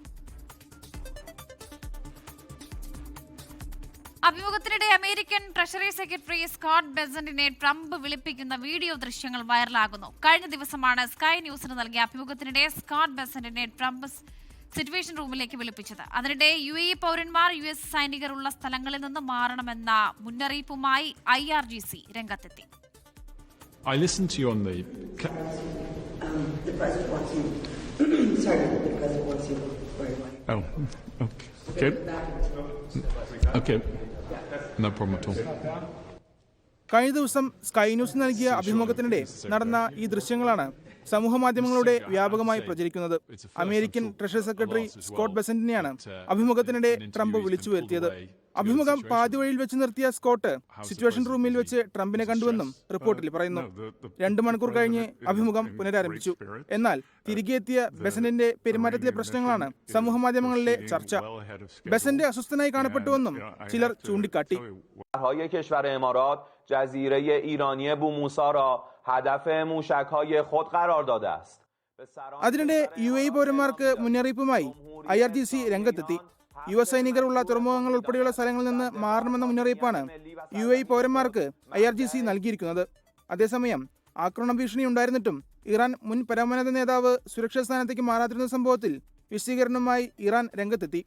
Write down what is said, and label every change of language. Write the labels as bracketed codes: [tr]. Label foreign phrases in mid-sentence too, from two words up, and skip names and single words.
[ml] അഭിമുഖത്തിനിടെ അമേരിക്കൻ ട്രഷറി സെക്രട്ടറി സ്കോട്ട് ബെസന്റിനെ ട്രംപ് വിളിപ്പിക്കുന്ന വീഡിയോ ദൃശ്യങ്ങൾ വൈറലാകുന്നു. കഴിഞ്ഞ ദിവസമാണ് സ്കൈ ന്യൂസിന് നൽകിയ അഭിമുഖത്തിനിടെ സ്കോട്ട് ബെസന്റിനെ ട്രംപ് [en] situation roomilekku [ml] വിളിപ്പിച്ചത്. അതിനിടെ UAE പൗരന്മാർ US സൈനികർ ഉള്ള സ്ഥലങ്ങളിൽ നിന്ന് മാറണമെന്ന മുന്നറിയിപ്പുമായി IRGC രംഗത്തെത്തി. [en] I listened to you on the president wants you. Sorry, the president wants you very well. Oh, okay. Okay. No problem at all. [ml] കഴിഞ്ഞ ദിവസം സ്കൈ ന്യൂസ് നൽകിയ അഭിമുഖത്തിനിടെ നടന്ന ഈ ദൃശ്യങ്ങളാണ് സമൂഹമാധ്യമങ്ങളുടെ വ്യാപകമായി പ്രചരിക്കുന്നത്. അമേരിക്കൻ ട്രഷറി സെക്രട്ടറി സ്കോട്ട് ബെസന്റിനെയാണ് അഭിമുഖത്തിനിടെ ട്രംപ് വിളിച്ചു വരുത്തിയത്. അഭിമുഖം പാതിവഴിയിൽ വെച്ച് നിർത്തിയ സ്കോട്ട് [en] situation roomil [ml] വെച്ച് ട്രംപിനെ കണ്ടുവെന്നും റിപ്പോർട്ടിൽ പറയുന്നു. 2 മണിക്കൂർ കഴിഞ്ഞ് അഭിമുഖം പുനരാരംഭിച്ചു. എന്നാൽ തിരികെ എത്തിയ ബെസന്റിന്റെ പെരുമാറ്റത്തിലെ പ്രശ്നങ്ങളാണ് സമൂഹമാധ്യമങ്ങളിലെ ചർച്ച. ബെസന്റ് അസ്വസ്ഥനായി കാണപ്പെട്ടുവെന്നും ചിലർ ചൂണ്ടിക്കാട്ടി. [fa] جزیره ایرانی بوموسا را هدف موشک‌های خود قرار داده است. [ml] അതിനിടെ UAE പൗരന്മാർക്ക് മുന്നറിയിപ്പുമായി IRGC രംഗത്തെത്തി. US സൈനികർ ഉള്ള തുറമുഖങ്ങൾ ഉൾപ്പെടെയുള്ള സ്ഥലങ്ങളിൽ നിന്ന് മാറണമെന്ന മുന്നറിയിപ്പാണ് UAE പൗരന്മാർക്ക് IRGC നൽകിയിരിക്കുന്നത്. അതേസമയം ആക്രമണ ഭീഷണി ഉണ്ടായിരുന്നിട്ടും ഇറാൻ മുൻ പരമോന്നത നേതാവ് സുരക്ഷാ സ്ഥാനത്തേക്ക് മാറാതിരുന്ന സംഭവത്തിൽ വിശദീകരണവുമായി ഇറാൻ രംഗത്തെത്തി.